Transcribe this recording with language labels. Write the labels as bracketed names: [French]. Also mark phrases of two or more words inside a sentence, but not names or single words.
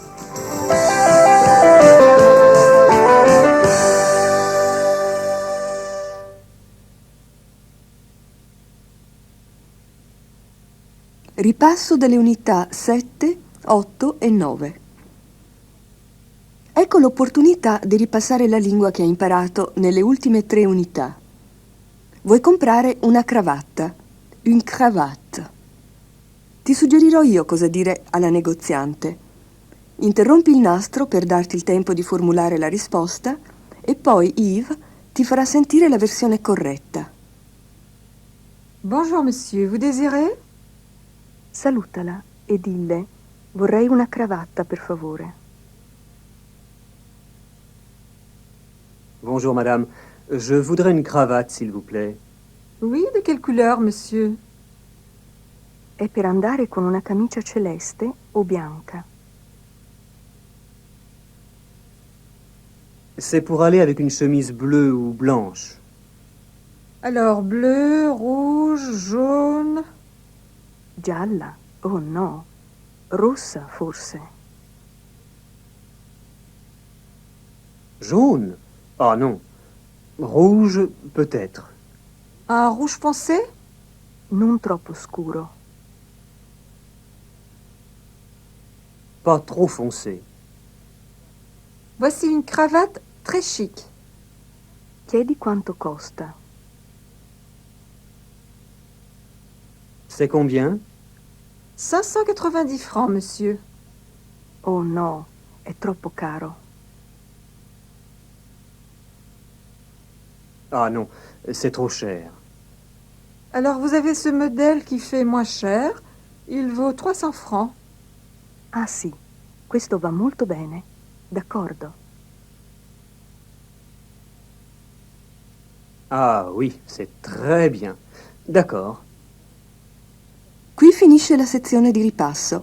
[Italian] Ripasso delle unità 7, 8 e 9. Ecco l'opportunità di ripassare la lingua che hai imparato nelle ultime 3 unità. Vuoi comprare una cravatta, [French] une cravate. [Italian] Ti suggerirò io cosa dire alla negoziante. Interrompi il nastro per darti il tempo di formulare la risposta e poi Yves ti farà sentire la versione corretta. [French] Bonjour, monsieur. Vous désirez? [Italian] Salutala e dille: vorrei una cravatta, per favore. [French] Bonjour, madame. Je voudrais une cravate, s'il vous plaît. Oui, de quelle couleur, monsieur? [Italian] È per andare con una camicia celeste o bianca? [French] C'est pour aller avec une chemise bleue ou blanche. Alors, bleu, rouge, jaune... [Italian] Gialla? Oh no. Rossa, forse. [French] Jaune? Ah non. Rouge, peut-être. Un rouge foncé? [Italian] Non troppo scuro. [French] Pas trop foncé. Voici une cravate très chic. [Italian] Chiedi quanto costa. [French] C'est combien? 590 francs, monsieur. [Italian] Oh no, è troppo caro. [French] Ah non, c'est trop cher. Alors, vous avez ce modèle qui fait moins cher. Il vaut 300 francs. [Italian] Ah sì, questo va molto bene. D'accordo. [French] Ah oui, c'est très bien. D'accord. [Italian] Qui finisce la sezione di ripasso.